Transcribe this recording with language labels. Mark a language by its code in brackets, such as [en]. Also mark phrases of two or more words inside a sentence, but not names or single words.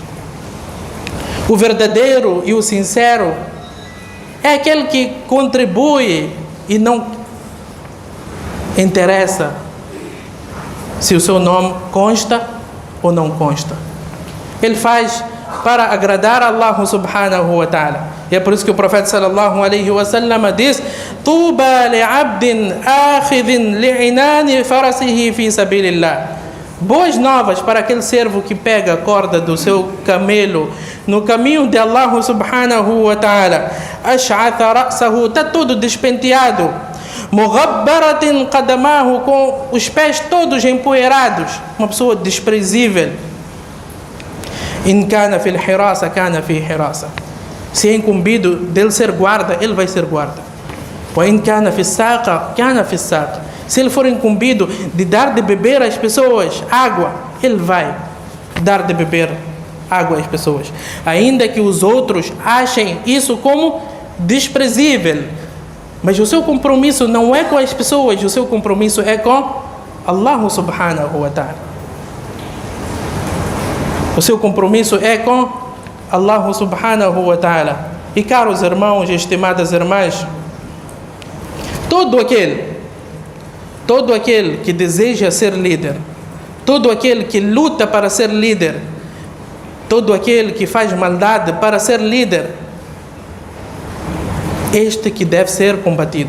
[pt] O verdadeiro e o sincero é aquele que contribui e não interessa se o seu nome consta ou não consta. Ele faz para agradar a Allah [ar] سبحانه وتعالى. [pt] E é por isso que o profeta [ar] صلى الله عليه وسلم [pt] diz: [ar] "طوبى لعبد آخذ لعنان فرسه في سبيل الله." [pt] boas novas para aquele servo que pega a corda do seu camelo no caminho de Allah [ar] سبحانه وتعالى. أشعث رأسه, [pt] está todo despenteado. [ar] مغبرة قدماه, [pt] com os pés todos empoeirados. Uma pessoa desprezível. [ar] إن كان في الحراسة كان في الحراسة. [pt] Se é incumbido dele ser guarda, ele vai ser guarda. [ar] وإن كان في السقاية كان في السقاية. [pt] Se ele for incumbido de dar de beber às pessoas água, ele vai dar de beber água às pessoas. Ainda que os outros achem isso como desprezível. Mas o seu compromisso não é com as pessoas, o seu compromisso é com Allah [ar] سبحانه وتعالى. [pt] O seu compromisso é com Allah [ar] سبحانه وتعالى. [pt] E caros irmãos e estimadas irmãs, todo aquele que deseja ser líder, todo aquele que luta para ser líder, todo aquele que faz maldade para ser líder, este que deve ser combatido.